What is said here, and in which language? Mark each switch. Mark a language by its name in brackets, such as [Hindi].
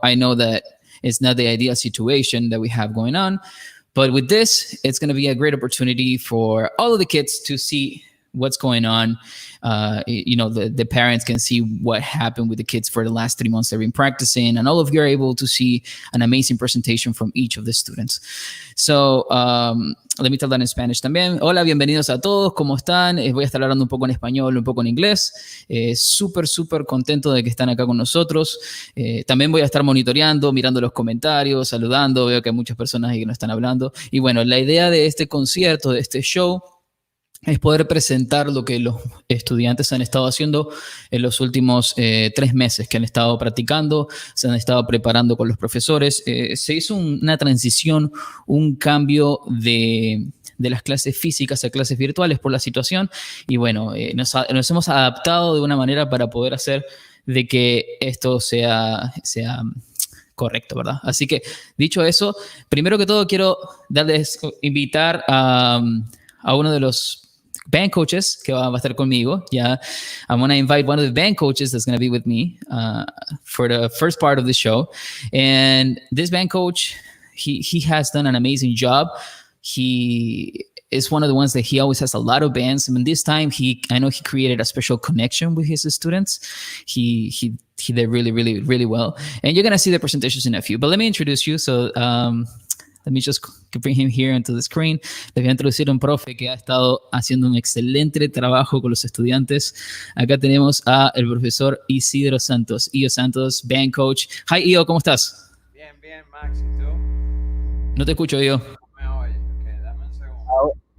[English] I know that it's not the ideal situation that we have going on, but with this, it's going to be a great opportunity for all of the kids to see what's going on. The parents can see what happened with the kids for the last 3 months they've been practicing, and all of you are able to see an amazing presentation from each of the students. So let me tell that in Spanish también. [Spanish] Hola, bienvenidos a todos, ¿cómo están? Voy a estar hablando un poco en español, un poco en inglés. Súper contento de que están acá con nosotros. También voy a estar monitoreando, mirando los comentarios, saludando. Veo que hay muchas personas ahí que no están hablando. Y bueno, la idea de este concierto, de este show, es poder presentar lo que los estudiantes han estado haciendo en los últimos 3 meses, que han estado practicando, se han estado preparando con los profesores. Se hizo una transición, un cambio de las clases físicas a clases virtuales por la situación, y bueno, nos hemos adaptado de una manera para poder hacer de que esto sea correcto, ¿verdad? Así que, dicho eso, primero que todo quiero invitar a uno de los band coaches que va a estar conmigo. [English] Yeah, I'm going to invite one of the band coaches that's going to be with me for the first part of the show. And this band coach, he has done an amazing job. He is one of the ones that he always has a lot of bands. I mean, this time I know he created a special connection with his students. He did really well. And you're going to see the presentations in a few. But let me introduce you. So let me just bring him here into the screen. [Spanish] Les voy a introducir a un profe que ha estado haciendo un excelente trabajo con los estudiantes. Acá tenemos a el profesor Isidro Santos, Io Santos, band coach. Hi, Io, ¿cómo estás? Bien, Max, ¿y tú? No te escucho, Io. No me oyes, ok, dame un segundo.